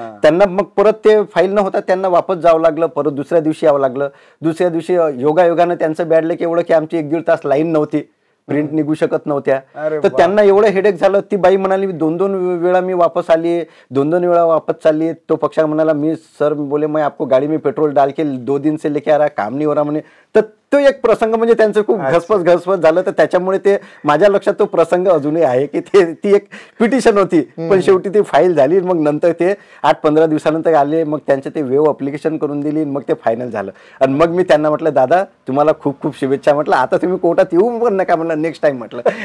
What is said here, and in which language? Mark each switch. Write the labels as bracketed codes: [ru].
[mr] त्यांना मग परत ते फाईल न होता त्यांना वापस जावं लागलं, परत दुसऱ्या दिवशी यावं लागलं. दुसऱ्या दिवशी योगायोगानं त्यांचं बॅड लक एवढं की आमची 1-1.5 तास लाईन नव्हती, प्रिंट निघू शकत नव्हत्या. तर त्यांना एवढं हेडेक झालं. ती बाई म्हणाली 2-2 वेळा मी वापस आली, 2-2 वेळा वापस चालली. तो पक्षा म्हणाला, मी सर [hi] बोले मैं आपको गाड़ी में पेट्रोल डाल के 2 दिन से लेके आ रहा, काम नहीं हो रहा [mr] म्हणे. तर तो एक प्रसंग म्हणजे त्यांचं खूप घसपस झालं. तर त्याच्यामुळे ते माझ्या लक्षात तो प्रसंग अजूनही आहे की ती एक पिटिशन होती, पण शेवटी ती फाईल झाली. मग नंतर ते 8-15 दिवसानंतर आले, मग त्यांचे ते वेव अप्लिकेशन करून दिली, मग ते फायनल झालं. आणि मग मी त्यांना म्हटलं, दादा तुम्हाला खूप खूप शुभेच्छा म्हटलं, आता तुम्ही कोर्टात येऊ पण नका म्हटलं नेक्स्ट टाइम म्हटलं.